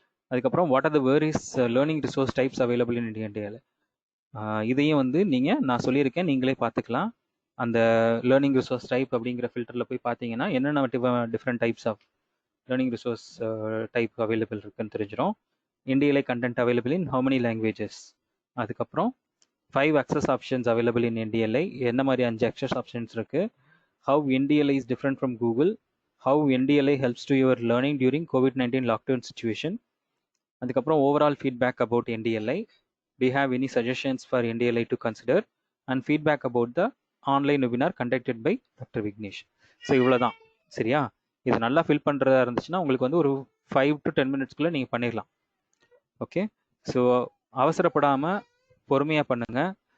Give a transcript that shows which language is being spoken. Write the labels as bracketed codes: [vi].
[ta] அதுக்கப்புறம் [en] What are the various learning resource types available in NDLI. [ta] இதையும் வந்து நான் சொல்லியிருக்கேன், நீங்களே பார்த்துக்கலாம். அந்த லேர்னிங் ரிசோர்ஸ் டைப் அப்படிங்கிற ஃபில்டரில் போய் பார்த்தீங்கன்னா என்னென்ன [en] different types of learning resource type available [ta] இருக்குன்னு தெரிஞ்சிடும். [en] NDLI content available in how many languages. [ta] அதுக்கப்புறம் [en] 5 access options available in NDLI. [ta] என்ன மாதிரி 5 [en] access options [ta] இருக்கு. [en] How NDLI is different from Google. How NDLI helps to your learning during COVID-19 lockdown situation. [ta] அதுக்கப்புறம் [en] overall feedback about NDLI. Do you have any suggestions for NDLI to consider? And feedback about the online webinar conducted by Dr. [ta] Vignesh. So இவ்வளோதான். சரியா? இது நல்லா fill பண்ணுறதா இருந்துச்சுன்னா உங்களுக்கு வந்து ஒரு 5 to 10 மினிட்ஸ்க்குள்ளே நீங்கள் பண்ணிடலாம். ஓகே? ஸோ அவசரப்படாமல் பொறுமையாக பண்ணுங்கள்.